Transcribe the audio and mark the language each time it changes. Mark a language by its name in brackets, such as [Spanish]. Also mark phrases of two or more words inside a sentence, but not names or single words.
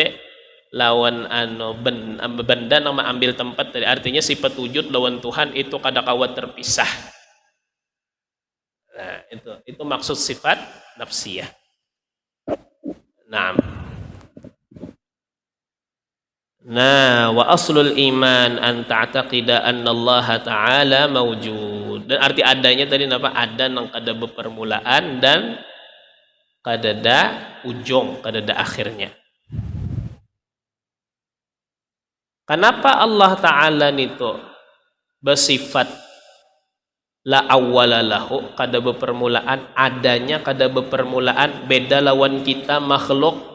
[Banjar] Lawan benda yang mengambil tempat tadi. Artinya sifat wujud lawan Tuhan itu kada kawa terpisah. Nah, itu maksud sifat nafsiyah. Naam. Nah, [Arabic] وأصل الإيمان أن تعتقد أن الله تعالى موجود. [Banjar] Dan arti adanya tadi apa? Ada nang kada bepermulaan dan kadada ujung, kadada akhirnya. Kenapa Allah Ta'ala nito bersifat [Arabic] لا أول له, [Banjar] kada bepermulaan, adanya kada bepermulaan, beda lawan kita makhluk.